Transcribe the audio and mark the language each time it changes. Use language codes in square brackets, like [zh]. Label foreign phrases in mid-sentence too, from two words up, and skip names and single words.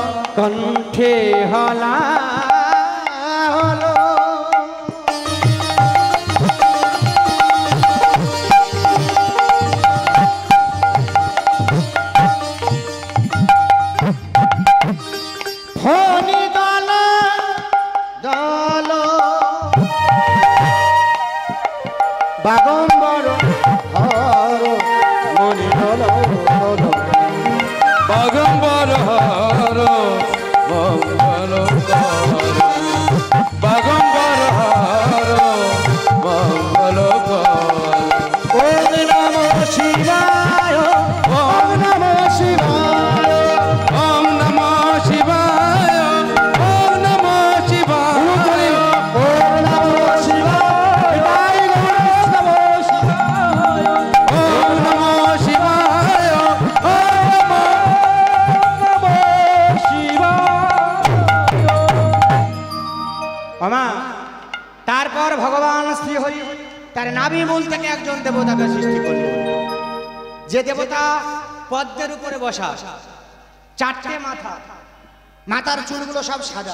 [bn] কণ্ঠে হলা হলো ফণি দল দল বাগম্বর হর মণি দল দল বাগম্বর হর মঙ্গল কর, বাগম্বর হর মঙ্গল কর। [sa] ওম নমঃ শিবায়, ওম নমঃ শিবায়, ওম নমঃ শিবায়, ওম নমঃ শিবায়, ওম নমঃ শিবায়, জয় গণেশ নমঃ শিবায়, ওম নমঃ শিবায়, ওম নমঃ শিবায়। [bn] ওমা, তারপর ভগবান শ্রীহরি তার নাভি মূল থেকে একজন দেবতাকে সৃষ্টি করলেন, যে দেবতা পদ্মের উপরে বসা, চারটে মাথা, মাথার চুলগুলো সব সাদা।